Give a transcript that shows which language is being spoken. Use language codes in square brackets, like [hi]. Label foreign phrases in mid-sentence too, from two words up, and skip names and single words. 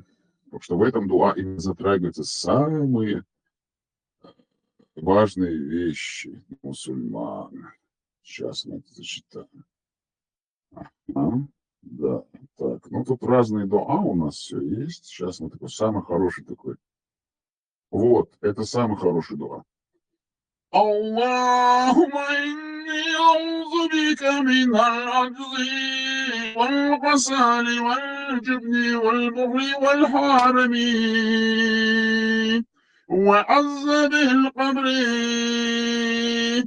[ru] Потому что в этом дуа именно затрагиваются самые важные вещи мусульман. Сейчас мы это зачитаем. Да, так, ну тут разные дуа у нас все есть. Сейчас мы такой самый хороший такой. Вот, это самый хороший дуа. [ar] اللهم إني أعوذ بك من العجز والكسل والجبن والبخل والهرم وعذاب القبر.